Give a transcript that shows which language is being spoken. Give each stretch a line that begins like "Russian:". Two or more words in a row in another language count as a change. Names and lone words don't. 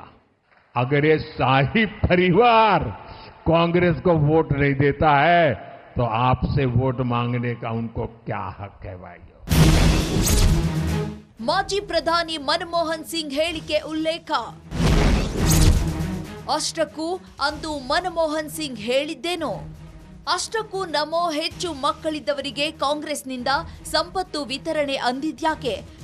Hindi: अगर ये शाही परिवार कांग्रेस को वोट नहीं देता है तो आपसे वोट मांगने का उनको क्या हक है भाइयों?
Kannada: ಮಾಜಿ ಪ್ರಧಾನಿ ಮನಮೋಹನ್ ಸಿಂಗ್ ಹೇಳಿಕೆ ಉಲ್ಲೇಖ. ಅಷ್ಟಕ್ಕೂ ಅಂದು ಮನಮೋಹನ್ ಸಿಂಗ್ ಹೇಳಿದ್ದೇನು? ಅಷ್ಟಕ್ಕೂ ನಮೋ ಹೆಚ್ಚು ಮಕ್ಕಳಿದ್ದವರಿಗೆ ಕಾಂಗ್ರೆಸ್ನಿಂದ ಸಂಪತ್ತು ವಿತರಣೆ ಅಂದಿದ್ಯಾಕೆ?